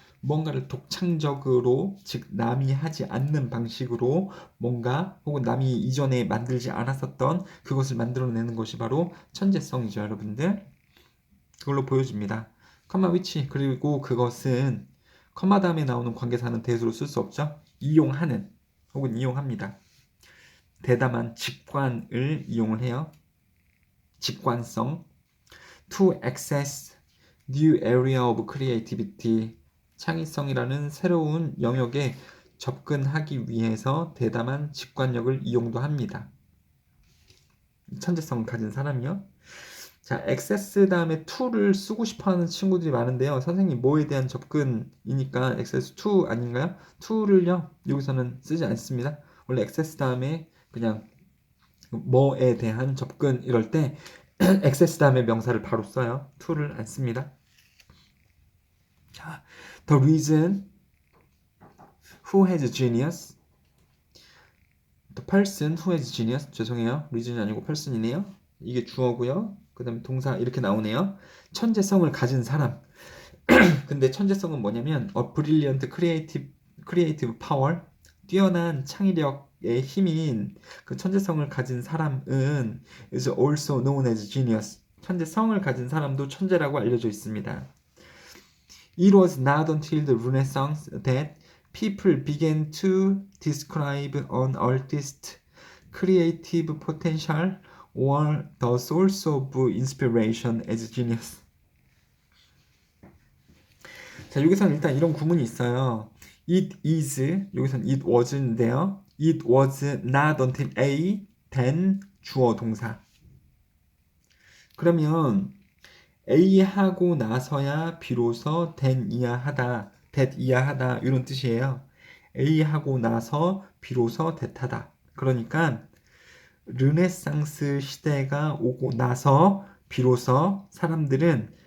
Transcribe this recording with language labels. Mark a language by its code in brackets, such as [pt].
[ko] 뭔가를 독창적으로, 즉 남이 하지 않는 방식으로 뭔가 혹은 남이 이전에 만들지 않았었던 그것을 만들어내는 것이 바로 천재성이죠, 여러분들. 그걸로 보여집니다. 컴마 위치, 그리고 그것은 컴마 다음에 나오는 관계사는 대수로 쓸 수 없죠. 이용하는 혹은 이용합니다. 대담한 직관을 이용을 해요. 직관성. [en] To access new area of creativity. [ko] 창의성이라는 새로운 영역에 접근하기 위해서 대담한 직관력을 이용도 합니다. 천재성을 가진 사람이요. 자, access 다음에 to를 쓰고 싶어하는 친구들이 많은데요. 선생님 뭐에 대한 접근이니까 access to 아닌가요? to를요 여기서는 쓰지 않습니다. 원래 access 다음에 그냥 뭐에 대한 접근 이럴 때 access 다음에 명사를 바로 써요. to를 안 씁니다. [en] 자, the reason who has genius, the person who has genius, [ko] 죄송해요. reason이 아니고 person이네요. 이게 주어고요. 그 다음에 동사 이렇게 나오네요. 천재성을 가진 사람. 근데 천재성은 뭐냐면 [en] a brilliant creative power, [ko] 뛰어난 창의력의 힘인 그 천재성을 가진 사람은 [en] is also known as genius. [ko] 천재성을 가진 사람도 천재라고 알려져 있습니다. [en] It was not until the Renaissance that people began to describe an artist's creative potential or the source of inspiration as genius. [ko] 자, 여기서는 일단 이런 구문이 있어요. [en] It is, [ko] 여기서는 [en] it was인데요. It was not until A, then [ko] 주어 동사. 그러면 A 하고 나서야 비로소 then 이야 하다, that 이야 하다 이런 뜻이에요. A 하고 나서 비로소 that 하다. 그러니까 르네상스 시대가 오고 나서 비로소 사람들은